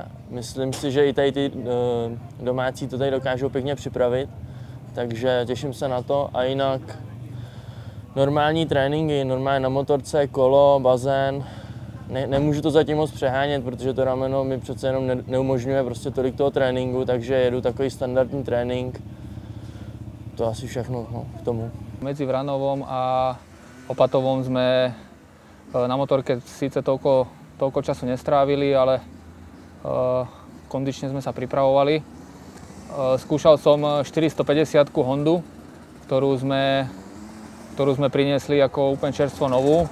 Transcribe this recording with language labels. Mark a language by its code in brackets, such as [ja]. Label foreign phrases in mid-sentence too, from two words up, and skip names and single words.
[cs] Myslím si, že i tady ty domácí to tady dokážou pěkně připravit, takže těším se na to. A jinak normální tréninky, normálně na motorce, kolo, bazén. Nemůžu to zatím moc přehánět, protože to rameno mi přece jenom neumožňuje prostě tolik toho tréninku, takže jedu takový standardní trénink. To asi všechno k tomu. [sk] Medzi Vranovom a Opatovom sme na motorke síce toľko času nestrávili, ale kondične sme sa pripravovali. Skúšal som 450 Hondu, ktorú sme priniesli ako úplne čerstvo novú.